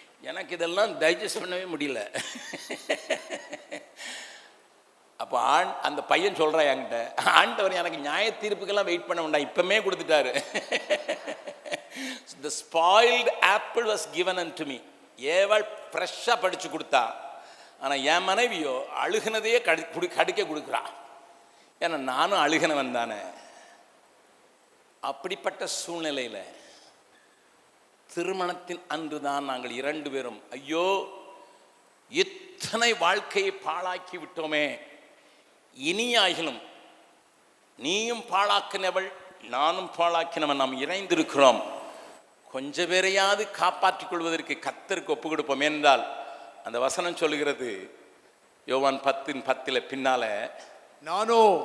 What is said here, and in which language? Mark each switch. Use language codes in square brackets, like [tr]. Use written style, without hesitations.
[ta] எனக்கு இதெல்லாம் டைஜஸ்ட் பண்ணவே முடியல. அப்போ அந்த பையன் சொல்கிறான் என்கிட்ட, ஆண்டவர் எனக்கு நியாய தீர்ப்புக்கெல்லாம் வெயிட் பண்ண வேண்டாம், இப்பமே கொடுத்துட்டாரு. [en] The spoiled apple was given unto me. [ta] ஏவள் ஃப்ரெஷ்ஷாக படித்து கொடுத்தா, ஆனால் என் மனைவியோ அழுகினதையே கடிக்க கொடுக்குறா. ஏன்னா நானும் அழுகினவன் தானே. அப்படிப்பட்ட சூழ்நிலையில் திருமணத்தின் அன்று தான் நாங்கள் 2 பேரும், ஐயோ இத்தனை வாழ்க்கையை பாழாக்கி விட்டோமே, இனியாகிலும் நீயும் பாழாக்கினவள் நானும் பாழாக்கினவன், நாம் இணைந்திருக்கிறோம், கொஞ்ச பேரையாவது காப்பாற்றிக் கொள்வதற்கு கர்த்தருக்கு ஒப்பு கொடுப்போம் என்றால் அந்த வசனம் சொல்லுகிறது, யோவான் 10:10 பின்னால, நானோ